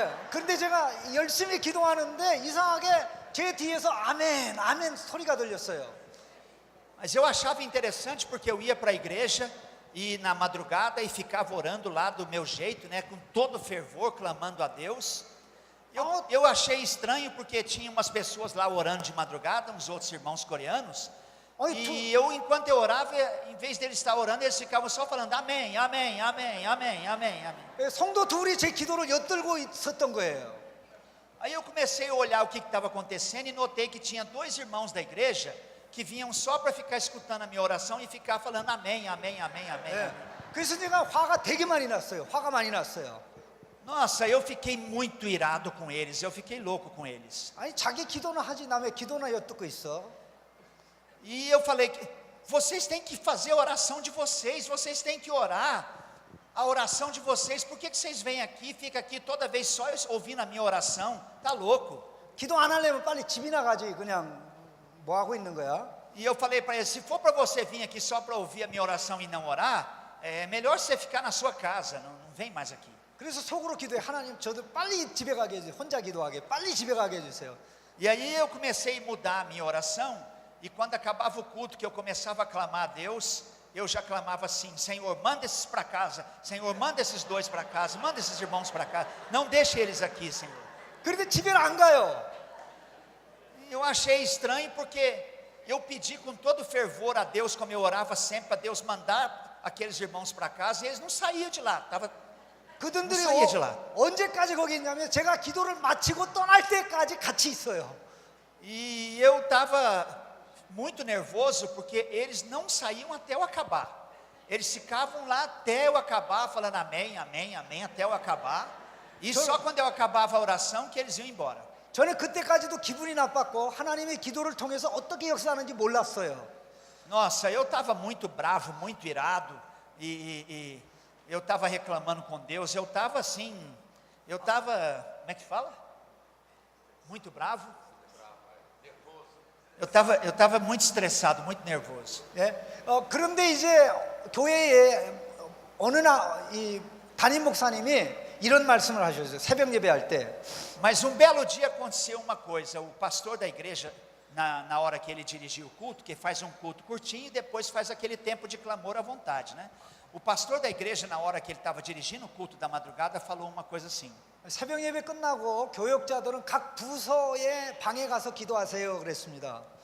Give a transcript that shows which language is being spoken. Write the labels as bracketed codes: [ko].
[ko] 그런데 제가 열심히 기도하는데 이상하게 제 뒤에서 아멘, 아멘 소리가 들렸어요. [pt] Mas eu achava interessante porque eu ia para a igreja e na madrugada e ficava orando lá do meu jeito, né, com todo fervor, clamando a Deus. Eu achei estranho porque tinha umas pessoas lá orando de madrugada, uns outros irmãos coreanos. E eu, enquanto eu orava, em vez deles estar orando, eles ficavam só falando amém, amém, amém, amém, amém, amém. [ko] 성도 둘이 제 기도를 엿들고 있었던 거예요. [pt] Aí eu comecei a olhar o que estava acontecendo e notei que tinha dois irmãos da igreja que vinham só para ficar escutando a minha oração e ficar falando amém, amém, amém, amém. [ko] 그래서 제가 화가 되게 많이 났어요. 화가 많이 났어요. [pt] Nossa, eu fiquei muito irado com eles, eu fiquei louco com eles. [ko] 아니 자기 기도는 하지 남의 기도나 엿듣고 있어. [pt] E eu falei que vocês têm que fazer a oração de vocês, vocês têm que orar a oração de vocês. Por que vocês vêm aqui, ficam aqui toda vez só ouvindo a minha oração? Tá louco? [ko] 기도 안 하려면 빨리 집이나 가지. 그냥 뭐 하고 있는 거야? [pt] E eu falei para eles, se for para você vir aqui só para ouvir a minha oração e não orar, é melhor você ficar na sua casa, não vem mais aqui. [ko] 그래서 속으로 기도해. 하나님 저도 빨리 집에 가게 해주세요. 혼자 기도하게. 빨리 집에 가게 해주세요. [pt] E aí eu comecei a mudar a minha oração. E quando acabava o culto, que eu começava a clamar a Deus, eu já clamava assim: Senhor, manda esses para casa. Senhor, manda esses dois para casa. Manda esses irmãos para casa. Não deixe eles aqui, Senhor. [ko] 그런데 집에 안 가요. [pt] eu achei estranho porque eu pedi com todo fervor a Deus, como eu orava sempre, para Deus mandar aqueles irmãos para casa, e eles não saíam de lá. [ko] 그들이 사이에 질라. 언제까지 거기 있냐면 제가 기도를 마치고 떠날 때까지 같이 있어요. [pt] E eu estava muito nervoso porque eles não saíam até eu acabar. Eles ficavam lá até eu acabar, falando amém, amém, amém, até eu acabar. E só quando eu acabava a oração que eles iam embora. [ko] 저는 그때까지도 기분이 나빴고 하나님의 기도를 통해서 어떻게 역사하는지 몰랐어요. [pt] Nossa, eu estava muito bravo, muito irado, e eu estava reclamando com Deus, eu estava assim, como é que fala? Muito bravo. Eu estava muito estressado, muito nervoso. [ko] 예. 그런데 이제 교회에 어느 이 담임 목사님이 이런 말씀을 하셨어요. 새벽 예배할 때. [pt] Mas um belo dia aconteceu uma coisa, o pastor da igreja, na hora que ele dirigia o culto, que faz um culto curtinho e depois faz aquele tempo de clamor à vontade, né? O pastor da igreja, na hora que ele estava dirigindo o culto da madrugada, falou uma coisa assim: [ko] 새벽 예배 끝나고 교역자들은 각 부서의 방에 가서 기도하세요 그랬습니다.